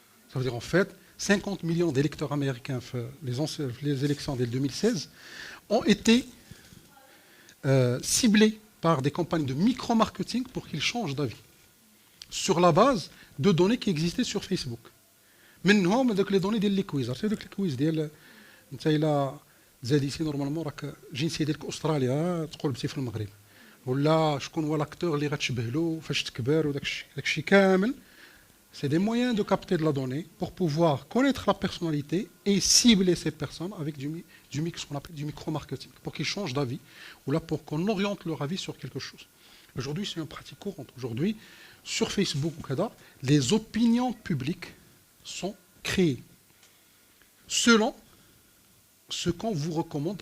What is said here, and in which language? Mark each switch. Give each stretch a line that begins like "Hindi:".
French: Ça veut dire, en fait, 50 millions d'électeurs américains, les élections dès 2016, ont été ciblés par des campagnes de micro-marketing pour qu'ils changent d'avis, sur la base de données qui existaient sur Facebook.
Arabic: منهم هذوك لي دوني ديال لي كويز، عرفتي هذوك الكويز ديال انت الا تزاديتي نورمالمون راك الجنسيه ديالك استراليا تقلبتي في المغرب، ولا شكون هو لاكتور اللي غتشبه له فاش تكبر وداك الشيء كامل.
French: C'est des moyens de capter de la donnée pour pouvoir connaître la personnalité et cibler ces personnes avec ce qu'on appelle du micro-marketing, pour qu'ils changent d'avis, ou là pour qu'on oriente leur avis sur quelque chose. Aujourd'hui, c'est une pratique courante. Aujourd'hui, sur Facebook ou Kada, les opinions publiques sont créées selon ce qu'on vous recommande.